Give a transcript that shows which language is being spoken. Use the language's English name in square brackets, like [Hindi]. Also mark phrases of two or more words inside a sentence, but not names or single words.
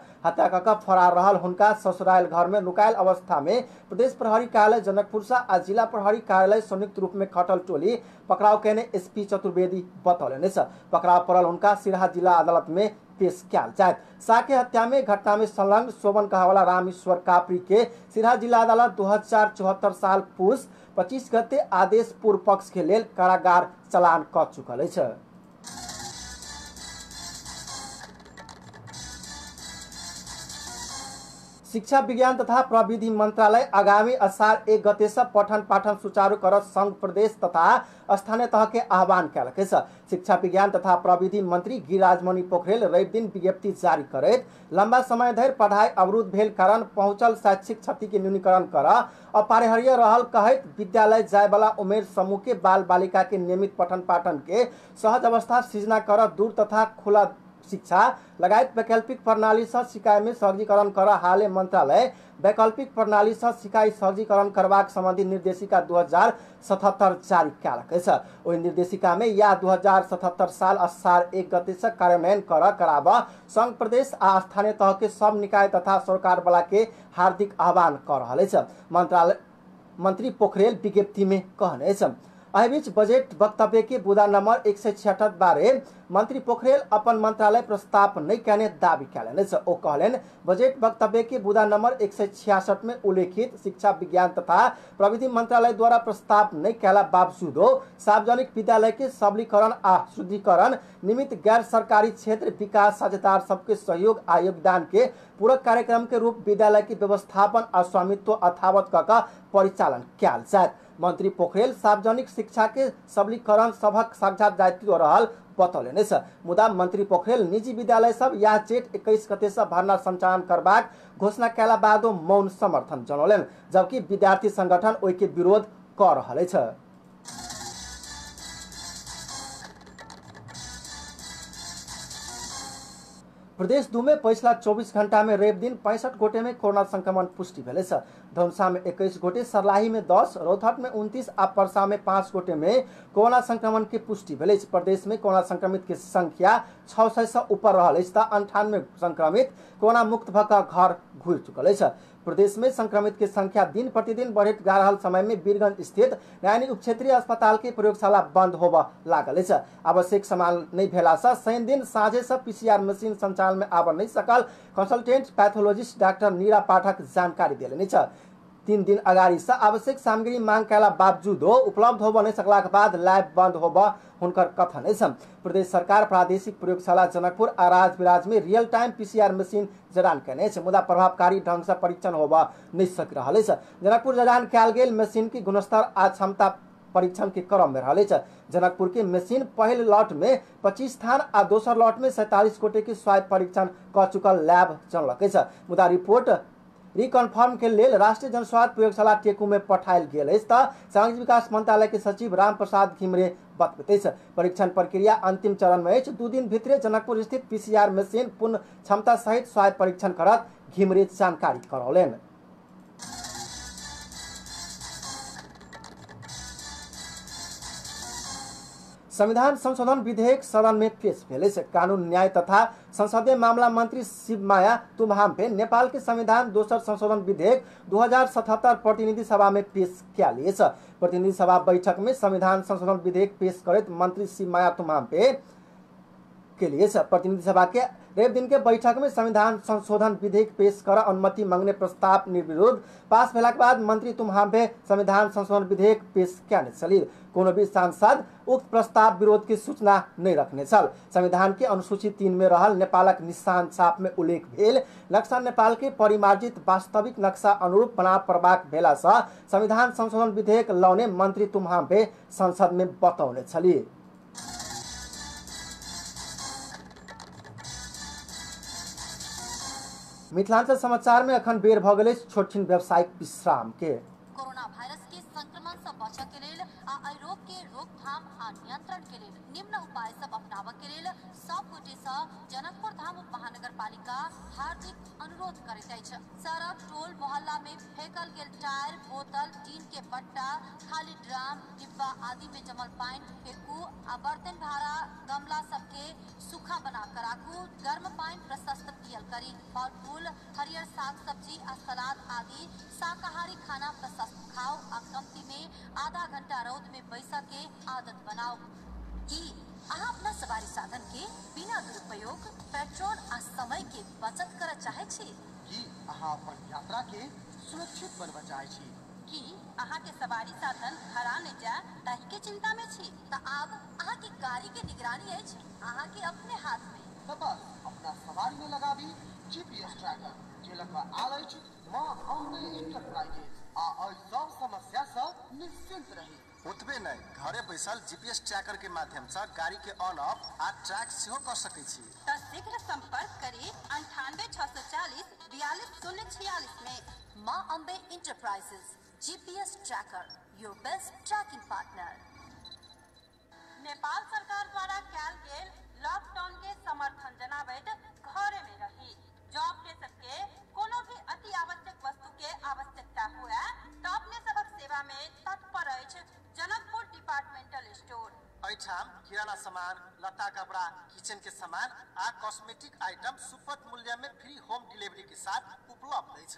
[Maithili] हत्या कऽ फरार रहल हुनका ससुराल घर में लुकायल अवस्था में प्रदेश प्रहरी कार्यालय जनकपुर आ जिला प्रहरी कार्यालय संयुक्त रूप में खटल टोली पकड़ाव केने एसपी चतुर्वेदी बतौलनि अछि। पकड़ाव पड़ल हुनका सिराहा जिला अदालत में पेश कयल जायत। शाह के हत्या में घटना में संलग्न शोभन कहवाला रामेश्वर कापरी के सिराहा जिला अदालत 2074 साल पूस 25 गते आदेश पूर्व पक्ष के लेल कारागार चलान क चुकल अछि। शिक्षा विज्ञान तथा प्रविधि मंत्रालय आगामी असार 1 गते से पठन पाठन सुचारू करत संघ प्रदेश तथा स्थानीय तह के आह्वान कयलक अछि। शिक्षा विज्ञान तथा प्रविधि मंत्री गिरिराजमणि पोखरेल रवि दिन विज्ञप्ति जारी करैत लंबा समय धरि पढ़ाई अवरुद्ध भेल कारण पहुंचल शैक्षिक क्षति के न्यूनीकरण करऽ अपरिहार्य रहल कहैत विद्यालय जाय वाला उमेर समूह के बाल बालिका के नियमित पठन पाठन के सहज अवस्था सृजना करऽ दूर तथा खुला शिक्षा लगायत वैकल्पिक प्रणाली से सिकाई में सहजीकरण कर हाले मंत्रालय वैकल्पिक प्रणाली से सिकाई सहजीकरण करबाक संबंधी निर्देशिका 2077 जारी कयलक अछि। ओहि निर्देशिका में या 2077 साल असार 1 गते से कार्यान्वयन कराबऽ संघ प्रदेश आ स्थानीय तह के सब निकाय तथा सरकार वाला के हार्दिक आह्वान कर रहल अछि। मंत्रालय मंत्री पोखरेल विज्ञप्ति में कहने अछि। एहि बीच बजट वक्तव्य के बुदा नंबर 176 बारे मंत्री पोखरेल अपन मंत्रालय प्रस्ताव नहीं कहने दावी कयलनि अछि। ओ कहलनि बजट वक्तव्य के बुदा नंबर 166 में उल्लेखित शिक्षा विज्ञान तथा प्रविधि मंत्रालय द्वारा प्रस्ताव नहीं कयला बावजूदो सार्वजनिक विद्यालय के सबलीकरण आ शुद्धिकरण निमित्त गैर सरकारी क्षेत्र विकास साझेदार सबके सहयोग आ योगदान के पूरक कार्यक्रम के रूप विद्यालय के व्यवस्थापन आ स्वामित्व अथावत कऽ परिचालन कयल जायत। मंत्री पोखरेल सार्वजनिक शिक्षा के सबलीकरण सबक साक्षात दायित्व रहल बतौलनि अछि। मुदा मंत्री पोखरेल निजी विद्यालय सब या जेठ 21 गते से भर्ना संचालन करबाक घोषणा कयला बादो मौन समर्थन जनौलनि, जबकि विद्यार्थी संगठन ओहि के विरोध कऽ रहल अछि। प्रदेश 2 में पिछला 24 घंटा में रवि दिन 65 गोटे में कोरोना संक्रमण पुष्टि भेल अछि। धनुषा में 21 गोटे, सरलाही में 10, रौतहट में 29 आ परसा में 5 गोटे में कोरोना संक्रमण के पुष्टि भेल अछि। प्रदेश में कोरोना संक्रमित के संख्या 600 से ऊपर रहल अछि तऽ 98 संक्रमित कोरोना मुक्त भऽ कऽ घर घुरि चुकल अछि। प्रदेश में संक्रमित के संख्या दिन प्रतिदिन बढ़ैत जा रहल समय में वीरगंज स्थित नैनी उप क्षेत्रीय अस्पताल के प्रयोगशाला बंद होबऽ लागल अछि। आवश्यक सामान नहीं भेला से शनि दिन साँझे से [English] PCR machine [Maithili] संचालन में आबऽ नहीं सकल [English] consultant pathologist doctor [Maithili] नीरा पाठक जानकारी देलनि अछि। 3 दिन अगाड़ी से आवश्यक सामग्री मांग कयला बावजूदो उपलब्ध होबऽ नहीं सकलाक बाद लैब बंद होबऽ हुनकर कथन अछि। प्रदेश सरकार प्रादेशिक प्रयोगशाला जनकपुर आ राजविराज में [English] real time PCR machine [Maithili] जडान कयने अछि, मुदा प्रभावकारी ढंग से परीक्षण होबऽ नहीं सक रहल अछि। जनकपुर जडान कयल गेल मशीन की गुणस्तर आ क्षमता परीक्षण के क्रम में रहल अछि। जनकपुर के मशीन पहले लॉट में 25 स्थान आ दोसर लॉट में 47 गोटे के स्वास्थ्य परीक्षण कऽ चुकल लैब जनलक अछि। मुदा [English] report reconfirm [Maithili] के लेल राष्ट्रीय जनस्वास्थ्य प्रयोगशाला टेकू में पठायल गेल अछि तऽ सामाजिक विकास मंत्रालय के सचिव राम प्रसाद घिमरे बतबैत अछि। परीक्षण प्रक्रिया अंतिम चरण में अछि। 2 दिन भीतरे जनकपुर स्थित [English] PCR machine [Maithili] पूर्ण क्षमता सहित स्वास्थ्य परीक्षण करत घिमरे जानकारी करौलनि। संविधान संशोधन विधेयक सदन में पेश भेल अछि। कानून न्याय तथा संसदीय मामला मंत्री शिवमाया तुम्हाम्पे नेपाल के संविधान दोसर संशोधन विधेयक 2077 प्रतिनिधि सभा में पेश कयल अछि। प्रतिनिधि सभा बैठक में संविधान संशोधन विधेयक पेश करत मंत्री श्री माया तुम्हाम्बे के लिए प्रतिनिधि सभा के रेप दिन के बैठक में संविधान संशोधन विधेयक पेश कर अनुमति मांगने प्रस्ताव निर्विरोध पास भेला के बाद मंत्री तुम्हाम्बे संविधान संशोधन विधेयक पेश करने चली। कोनो भी सांसद उक्त प्रस्ताव विरोध की सूचना नहीं रखने छल। संविधान के अनुसूची 3 में रहल नेपालक निशान छाप में उल्लेख भेल नक्शा नेपाल के परिमार्जित वास्तविक नक्शा अनुरूप बना प्रभाग भेला से संविधान संशोधन विधेयक लाउने मंत्री तुम्हाम्बे संसद में बताउने छली। मिथिलांचल समाचार में अखन बेर भ गेलै छोटछिन व्यावसायिक विश्राम के। कोरोना वायरस के संक्रमण से बचय के लेल आ रोग के रोकथाम आ नियंत्रण के लेल निम्न उपाय सब अपनाबय के लेल सब गोटे से जनकपुर धाम महानगरपालिका हार्दिक अनुरोध करैत अछि। सड़क टोल मोहल्ला में फेंकल गेल टायर बोतल टीन के बट्टा खाली ड्राम डिब्बा आदि में जमल पानी फेंकू आ बर्तन भाड़ा गमला सबके सूखा बना कर राखू। गर्म पानी प्रशस्त पियल करी। फल फूल हरियर साग सब्जी आ सलाद आदि शाकाहारी खाना प्रशस्त खाओ आ कमती में आधा घंटा रौद में बैसा के आदत बनाओ। की अहाँ अपना सवारी साधन के बिना दुरुपयोग पेट्रोल आ समय के बचत कर चाहे छी? की अहाँ अपन यात्रा के सुरक्षित बनबय चाहे छी? की अहाँ के सवारी साधन हरा नहीं जाए ताहि के चिंता में छी? त आब अहाँ की गाड़ी के निगरानी अछि अहाँ के अपने हाथ में। त बस अपना सवारी में लगाबी [English] GPS tracker [Maithili] जे लगा आल अछि मां अम्बे इंटरप्राइजेज आ एहि सब समस्या से निश्चिंत रही। ओतबे नहीं घरे बैसल [English] GPS tracker [Maithili] के माध्यम से गाड़ी के [English] on off [Maithili] आ ट्रैक सेहो कर सकै छी। त शीघ्र संपर्क करी 98 640 42 046 में। [English] मां अम्बे इंटरप्राइजेज GPS tracker your best tracking partner. [Maithili] नेपाल सरकार द्वारा कैल गेल लॉकडाउन के समर्थन जनाबैत घरे में रही जॉब के सबके कोनो भी अति आवश्यक वस्तु के आवश्यकता हुए तो अपने सबक सेवा में तत्पर अछि जनकपुर डिपार्टमेंटल स्टोर। ऐठाम किराना सामान लता कपड़ा किचन के सामान आ [English] cosmetic item [Maithili] सुपथ मूल्य में [English] free home delivery [Maithili] के साथ उपलब्ध अछि।